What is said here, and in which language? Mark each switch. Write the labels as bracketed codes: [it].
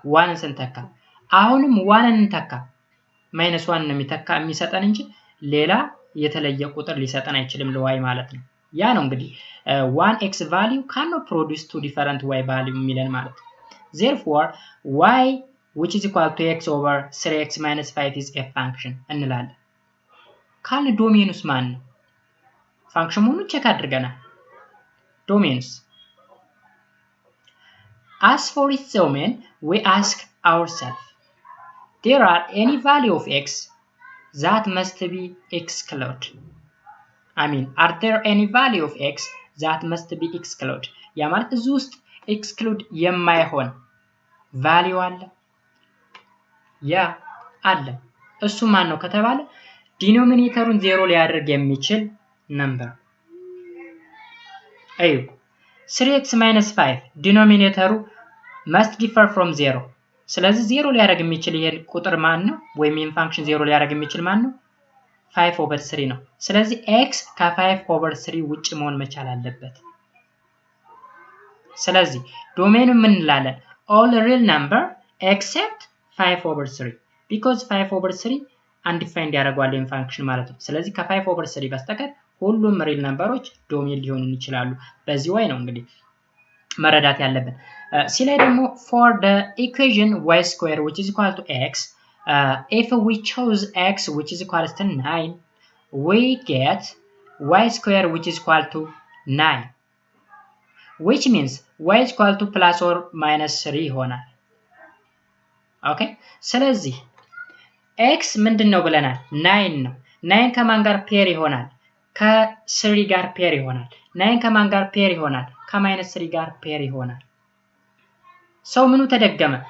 [am] ዋንን ስንተካ። አሁንም ዋንን እንተካ -1 ነው የሚሰጠን እንጂ ሌላ የተለየ ቁጥር ሊሰጠን አይችልም ለy ማለት ነው። ያ ነው እንግዲህ [en] 1x value cannot produce two different y value [am] የሚለን ማለት ነው። [en] therefore y which is equal to x over 3x minus 5 is a function [am] እንላለን። ካል ዶሜኑስ ማን ነው? ፋንክሽን መሆኑን ቼክ አድርገናል። ዶሜኑስ [en] as for its domain we ask ourselves, there are any value of x that must be excluded. are there any value of x that must be excluded? [am] ያ ማለት እዚህ ውስጥ exclude የማይሆን value አለ? ያ አለ። እሱ ማን ነው ከተባለ ዲኖሚኔተሩን 0 ሊያደርግ የሚችል ነምበር። አዩ 3x minus 5 ዲኖሚኔተሩ [en] must differ from 0። [am] ስለዚህ 0 ሊያደርግ የሚችል ይሄን ቁጥር ማን ነው? ወይም ይሄን ፋንክሽን 0 ሊያደርግ የሚችል ማን ነው? 5 over 3 ነው። ስለዚህ x ከ5 over 3 ውጭ መሆን መቻል አለበት። ስለዚህ ዶሜኑ ምን እንላለን? [en] all real number except 5/3 because 5/3 undefined [am] ያደርገዋል ይሄን ፋንክሽን ማለት ነው። ስለዚህ ከ5/3 በስተቀር ሁሉም ሪል ነምበሮች ዶሜን ሊሆኑ ይችላሉ። በዚህ way ነው እንግዲህ መረዳት ያለብን። ሲ ላይ ደግሞ [en] for the equation y square which is equal to x if we chose x which is equal to 9 we get y square which is equal to 9 which means y is equal to plus or minus 3 [am] ይሆናል። ኦኬ ስለዚህ x ምንድነው ብለናል? 9 ነው። 9 ከማን ጋር ፔር ይሆናል? ከ3 ጋር ፔር ይሆናል። 9 ከማን ጋር ፔር ይሆናል? ከማይነስ 3 ጋር ፔር ይሆናል። ሰው ምኑ ተደገመ?